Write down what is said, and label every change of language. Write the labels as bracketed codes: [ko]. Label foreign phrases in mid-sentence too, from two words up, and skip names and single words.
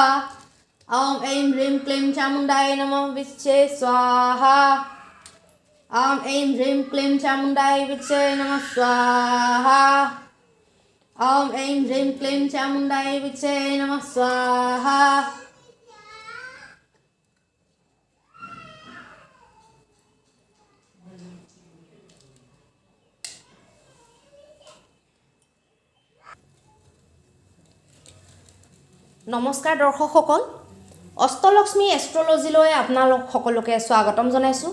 [sa] ॐ ऐं ह्रीं क्लीं चामुण्डायै नमः विच्चे स्वाहा. ॐ ऐं ह्रीं क्लीं चामुण्डायै विच्चे नमः स्वाहा. ॐ ऐं ह्रीं क्लीं चामुण्डायै विच्चे नमः स्वाहा. [as] নমস্কাৰ দৰ্শক সকল, অষ্টলক্ষ্মী এষ্ট্ৰলজিলৈ আপোনালোক সকলোকে স্বাগতম জনাইছোঁ।